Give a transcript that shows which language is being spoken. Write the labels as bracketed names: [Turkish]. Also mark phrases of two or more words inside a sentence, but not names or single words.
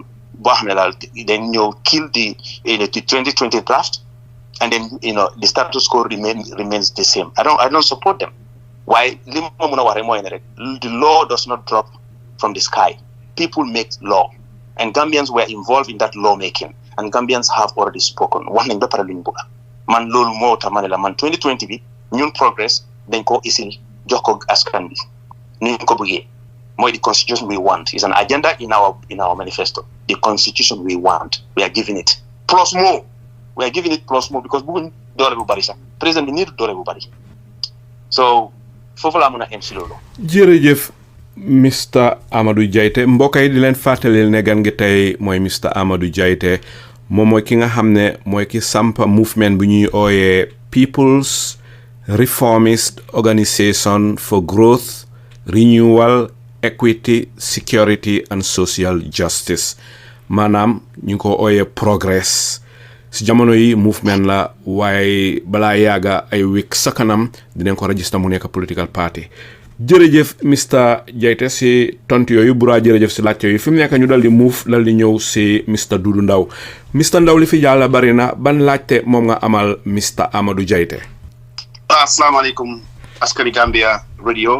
[English] Then kill the 2020 draft, and then the status quo remains the same. I don't support them. Why? The law does not drop from the sky. People make law. And Gambians were involved in that lawmaking. And Gambians have already spoken. [Wolof] Man lolu mo tamanela man 2020 bi ñun progress dañ ko isil jox ko askan bi ñu ko bëggé moy [English] the constitution we want is an agenda in our manifesto. The constitution we want, we are giving it plus more. We are giving it plus more because [Wolof] bugun doole bu bari sax president bi need doole bu bari. So foofu laa mën a em si loolu. jërëjëf Mr Amadou Jaiteh mbokk yi di leen fàttalil ne gan gi tey mooy Mr Amadou Jaiteh moom mooy ki nga xam ne mooy ki samp movement bu ñuy ooyee People's Reformist Organisation for Growth, Renewal, Equity, Security and Social Justice maanaam ñu ngi ko ooyee Progress. Si jamono yi movement la waaye balaa yaaga ay week sa kanam dinañ ko register mu nekk [English] political party. [Wolof] jërëjëf Mr Jaiteh si tontu yooyu bura jërëjëf si laajte yooyu fi mu nekk ñu dal di ñëw si Mr Dudu Ndaw. Mr Ndaw li fi jàlla bari na ban laajte moom nga amal Mr Amadou Jaiteh. Asalaamaaleykum askani Gambia radio.